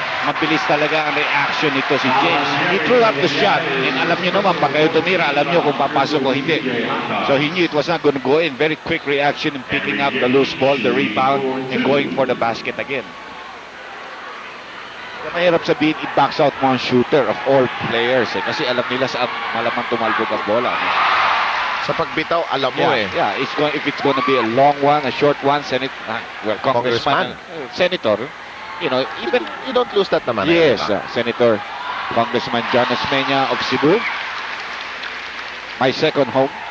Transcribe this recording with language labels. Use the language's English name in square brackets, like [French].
[Filipino] Mabilis talaga ang reaction nito si James. [English] He threw up the shot, [Filipino] and alam niyo naman, pag kayo tumira, alam niyo kung papasok o hindi. [English] So he knew it was not going to go in. Very quick reaction in picking up the loose ball, the rebound, and going for the basket again. [Filipino] Mahirap sabihin, i-backs out mo ang shooter [English] of all players. [Filipino] Kasi alam nila saan malamang tumalbog ang bola. Sa pagbitaw, alam mo [English] Yeah, if it's going to be a long one, a short one, Congressman, Senator, even You don't lose that naman. yes, [Filipino] di ba? [English] Senator Congressman John Osmeña of Cebu, my second home.